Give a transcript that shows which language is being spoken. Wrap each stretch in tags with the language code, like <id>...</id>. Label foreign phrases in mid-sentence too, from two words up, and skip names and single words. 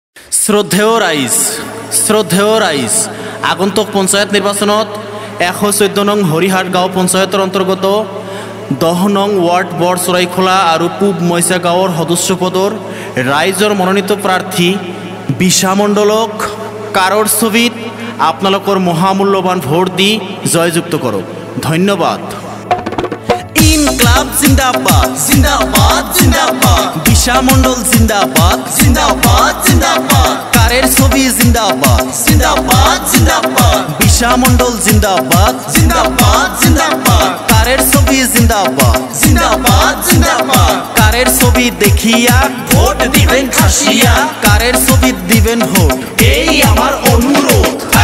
<as>শ্রদ্ধেয় রাইজ আগন্তুক পঞ্চায়েত নির্বাচনত 114 নং হরিহাট গাঁও পঞ্চায়েতৰ অন্তৰ্গত 10 নং ওয়ার্ড বৰচৰাইখোলা আৰু পূব মইছা গাঁৱৰ সদস্য পদৰ ৰাইজৰ মনোনীত প্ৰাৰ্থী বিশা মণ্ডলক কাৰৰ ছবিত আপোনালোকৰ মহামূল্যৱান ভোট দি জয়যুক্ত কৰক। ধন্যবাদ। ইনকলাব জিন্দাবাদ জিন্দাবাদ জিন্দাবাদ, বিশা মণ্ডল জিন্দাবাদ জিন্দাবাদ জিন্দাবাদ,</as> <bn>কারের ছবি জিন্দাবাদ জিন্দাবাদ জিন্দাবাদ, বিশা মণ্ডল জিন্দাবাদ জিন্দাবাদ জিন্দাবাদ, কারের ছবি জিন্দাবাদ জিন্দাবাদ জিন্দাবাদ, কারের ছবি দেখিয়া ভোট দিবেন খাসিয়া, কারের ছবি দিবেন ভোট, এই আমার অনুরোধ।</bn>